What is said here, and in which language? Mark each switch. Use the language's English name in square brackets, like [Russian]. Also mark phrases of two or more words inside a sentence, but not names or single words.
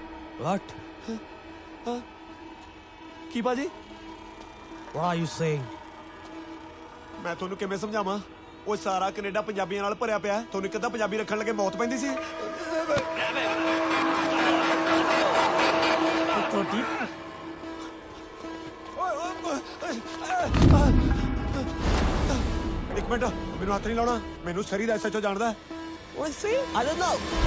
[English] What? [Punjabi] ਕੀ ਬਾਜੀ [English] What are you saying? [Punjabi] ਮੈਂ ਤੁਹਾਨੂੰ ਕਿਵੇਂ ਸਮਝਾਵਾਂ ਉਹ ਸਾਰਾ ਕੈਨੇਡਾ ਪੰਜਾਬੀਆਂ ਨਾਲ ਭਰਿਆ ਪਿਆ ਤੁਹਾਨੂੰ ਕਿੱਦਾਂ ਪੰਜਾਬੀ ਰੱਖਣ ਲੱਗੇ ਮੌਤ ਪੈਂਦੀ ਸੀ ਤੁਹਾਡੀ ਇੱਕ ਮਿੰਟ ਮੈਨੂੰ ਹੱਥ ਨਹੀਂ ਲਾਉਣਾ ਮੈਨੂੰ ਸਰੀ ਦਾ ਐਸਐਚਓ ਜਾਣਦਾ [English] What is he? I don't know.